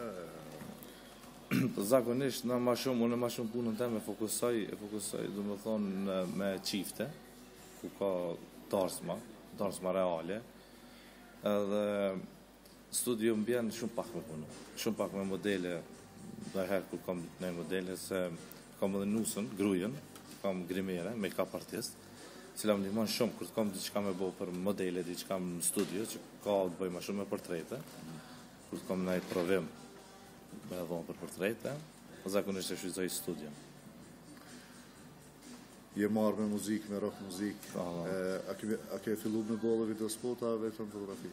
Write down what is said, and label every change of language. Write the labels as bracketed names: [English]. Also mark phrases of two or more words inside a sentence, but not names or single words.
[Albanian] Zakonisht, unë ma shumë punën te me fokusoj, du më thonë, me qifte, ku ka darsma reale, edhe studio më bjenë shumë pak me punu, shumë pak me modele, dhe herë ku kam në modele, se kam edhe nusën, grujen, kam grimere, [English] make-up artist, [Albanian] cila më ndihmon shumë, kur të kam diçka me bo për modele, diçka në studio, që ka të bëj ma shumë me portrete, kur të kam nëjtë provim, me dhonë për portrete, o zakonisht e shvizoj studion. Je marrë me muzikë, me rock muzikë. A ke fillu me bollë videospota vetëm fotografi?